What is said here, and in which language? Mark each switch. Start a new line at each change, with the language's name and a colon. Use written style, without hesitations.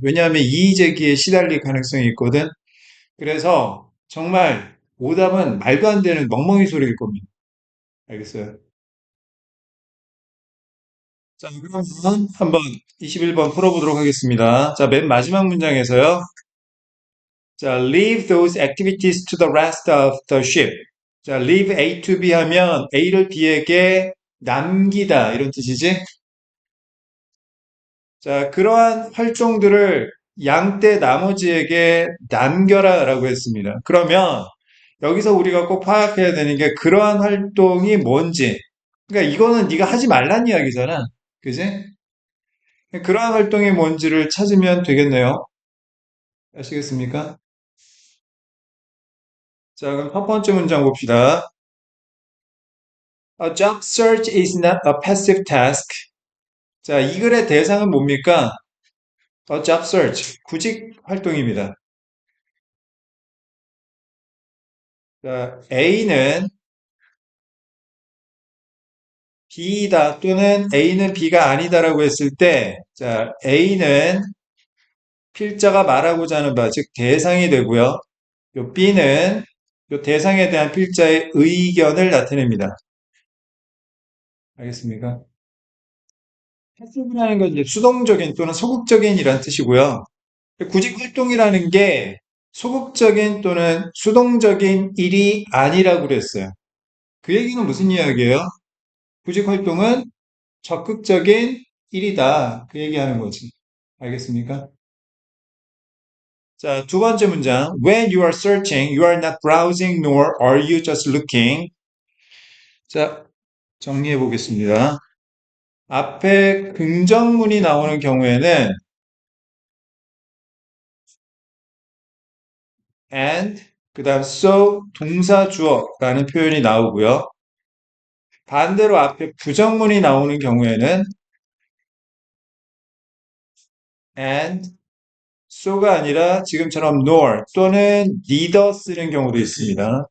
Korean: 왜냐하면 이의제기에 시달릴 가능성이 있거든. 그래서 정말 오답은 말도 안 되는 멍멍이 소리일 겁니다. 알겠어요? 자, 그러면 한번 21번 풀어보도록 하겠습니다. 자, 맨 마지막 문장에서요.
English: 자, leave those activities to the rest of the ship.
Korean: 자, leave A to B 하면 A를 B에게 남기다 이런 뜻이지? 자, 그러한 활동들을 양떼 나머지에게 남겨라 라고 했습니다. 그러면 여기서 우리가 꼭 파악해야 되는 게 그러한 활동이 뭔지. 그러니까 이거는 네가 하지 말란 이야기잖아. 그지? 그러한 활동이 뭔지를 찾으면 되겠네요. 아시겠습니까? 자, 그럼 첫 번째 문장 봅시다.
English: A job search is not a passive task.
Korean: 자, 이 글의 대상은 뭡니까?
English: A job search,
Korean: 구직 활동입니다. 자, A는 B이다 또는 A는 B가 아니다라고 했을 때, 자, A는 필자가 말하고자 하는 바, 즉 대상이 되고요. 요 B는 요 대상에 대한 필자의 의견을 나타냅니다. 알겠습니까? 패시브라는 건 이제 수동적인 또는 소극적인 이란 뜻이고요. 구직 활동이라는 게 소극적인 또는 수동적인 일이 아니라고 그랬어요. 그 얘기는 무슨 이야기예요? 구직 활동은 적극적인 일이다. 그 얘기하는 거지. 알겠습니까? 자, 두 번째 문장.
English: When you are searching, you are not browsing nor are you just looking.
Korean: 자, 정리해 보겠습니다. 앞에 긍정문이 나오는 경우에는 and 그 다음 so 동사 주어라는 표현이 나오고요. 반대로 앞에 부정문이 나오는 경우에는 and so가 아니라 지금처럼 nor 또는 neither 쓰는 경우도 있습니다.